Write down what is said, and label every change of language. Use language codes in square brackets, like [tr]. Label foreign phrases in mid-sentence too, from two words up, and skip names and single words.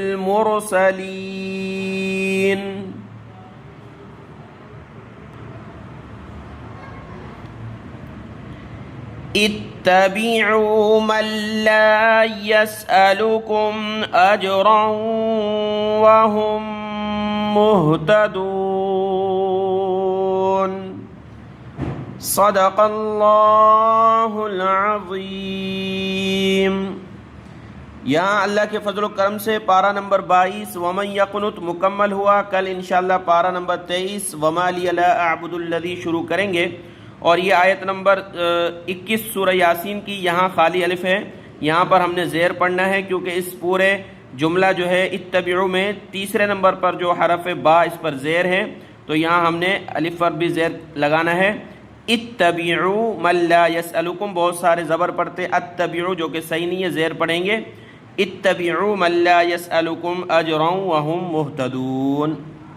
[ar] المرسلين اتبعوا من لا يسألكم أجرا وهم مهتدون صدق الله العظीम। [ur] یہاں اللہ کے فضل کرم سے پارہ نمبر 22 [ar] ومن یقنت [ur] مکمل ہوا. کل ان شاء اللہ پارہ نمبر 23 [ar] وما لي لا أعبد الذي [ur] شروع کریں گے. اور یہ آیت نمبر 21 سورہ یاسین کی یہاں خالی الف ہے، یہاں پر ہم نے زیر پڑھنا ہے کیونکہ اس پورے جملہ جو ہے اتبعوا میں تیسرے نمبر پر جو حرف با اس پر زیر ہے، تو یہاں ہم نے الف پر بھی زیر لگانا ہے. [ar] اتبعوا من لا يسألكم, [ur] بہت سارے زبر پڑھتے اتبعوا جو کہ صحیح نہیں ہے، زیر پڑھیں گے. [ar] اتبعوا من لا يسألكم أجرا وهم مهتدون.